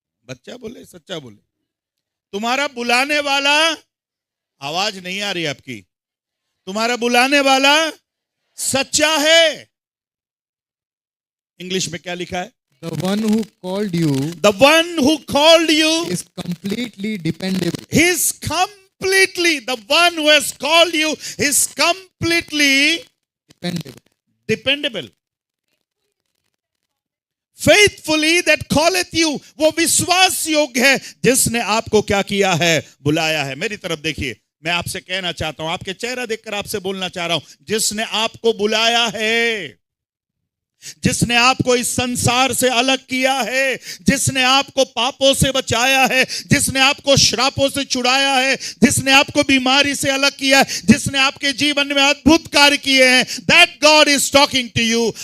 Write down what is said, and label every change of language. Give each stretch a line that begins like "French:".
Hindi: बच्चा बोले, सच्चा बोले। तुम्हारा बुलाने वाला, आवाज नहीं आ रही आपकी, तुम्हारा बुलाने वाला सच्चा है। इंग्लिश में क्या लिखा है?
English: The one who called you The one who called you is completely dependable. is completely, the one who has called you is completely dependable. Faithfully that calleth you,
Hindi: वो विश्वास योग्य है जिसने आपको क्या किया है? बुलाया है। मेरी तरफ देखिए, मैं आपसे कहना चाहता हूं, आपके चेहरा देखकर आपसे बोलना चाह रहा हूं, जिसने आपको बुलाया है, जिसने आपको इस संसार से अलग किया है, जिसने आपको पापों से बचाया है, जिसने आपको श्रापों से छुड़ाया है, जिसने आपको बीमारी से अलग किया है, जिसने आपके जीवन में अद्भुत कार्य किए हैं,
English: That God is talking to you.